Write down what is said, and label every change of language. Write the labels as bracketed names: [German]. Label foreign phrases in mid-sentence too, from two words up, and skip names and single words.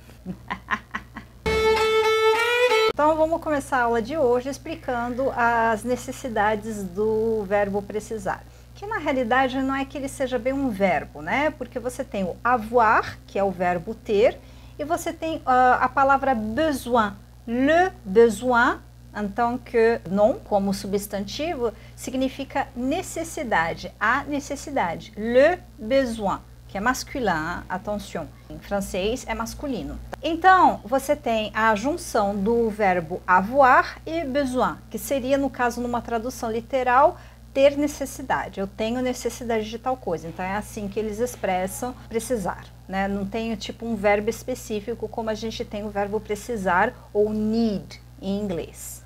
[Portuguese] Então vamos começar a aula de hoje explicando as necessidades do verbo precisar, que na realidade não é que ele seja bem um verbo, né? Porque você tem o avoir, que é o verbo ter, e você tem a palavra besoin. [French] Le besoin, en tant que nom, [Portuguese] como substantivo, significa necessidade, a necessidade. [French] Le besoin, [Portuguese] que é [French] masculin, attention, [Portuguese] em francês é masculino. Então, você tem a junção do verbo avoir e besoin, que seria, no caso, numa tradução literal, ter necessidade. Eu tenho necessidade de tal coisa. Então, é assim que eles expressam precisar, né? Não tem, tipo, um verbo específico como a gente tem o verbo precisar ou need em inglês.